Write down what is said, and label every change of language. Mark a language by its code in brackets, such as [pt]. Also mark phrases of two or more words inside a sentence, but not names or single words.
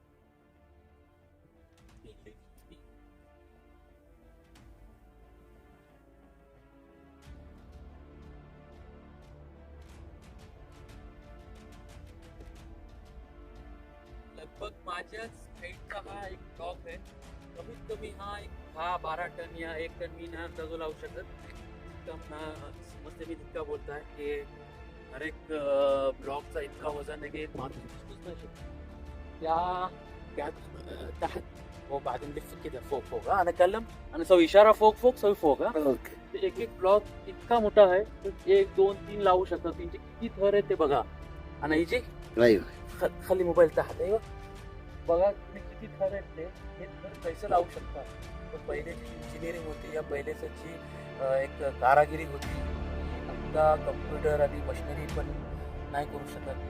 [mr] लगभग माझ्याच हाईटचा हा एक ब्लॉक आहे. कमीत कमी हा एक 10-12 टन या 1 टन मी ना अंदाजो लावू शकत. समजते मी तितका बोलताय की हर एक ब्लॉकचा इतका वजन आहे की एक माणूस दिसूच नाही शकतो. त्या वो [ar] بعدين لف كده فوق فوق انا اتكلم انا اسوي اشاره فوق فوق سوي فوق اوكي. [mr] एक ब्लॉक इतका मोठा आहे तर 1 2 3 लावू शकतात. त्यांचे किती थर आहेत ते बघा. आणि हिचे खाली मोबाईल तहात आहे बघा तुम्ही किती थर आहेत ते. हे थर कैसे लावू शकता. तर पहिले जी इंजिनिअरिंग होती या पहिलेच जी एक कारागिरी होती, आता कम्प्युटर आणि मशिनरी पण नाही करू शकत.